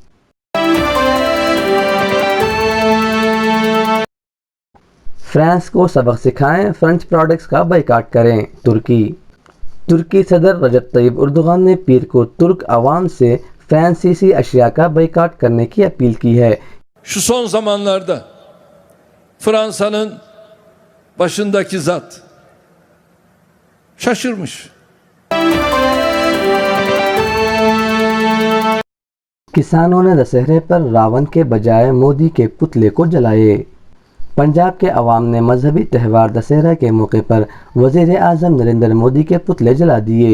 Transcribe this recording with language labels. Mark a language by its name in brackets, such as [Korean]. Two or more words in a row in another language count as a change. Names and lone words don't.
[Urdu] فرانس کو سبق سکھائیں، فرنچ پروڈکٹس کا بائیکاٹ کریں۔ ترکی صدر رجب طیب اردوغان نے پیر کو ترک عوام سے فرانسیسی اشیاء کا بائیکاٹ کرنے کی اپیل کی ہے۔ [Turkish] Şu son zamanlarda Fransa'nın başındaki zat şaşırmış. [Urdu] کسانوں نے دسہرے پر راون کے بجائے مودی کے پتلے کو جلائے۔ پنجاب کے عوام نے مذہبی تہوار دسہرہ کے موقع پر وزیر اعظم نریندر مودی کے پتلے جلا دیے۔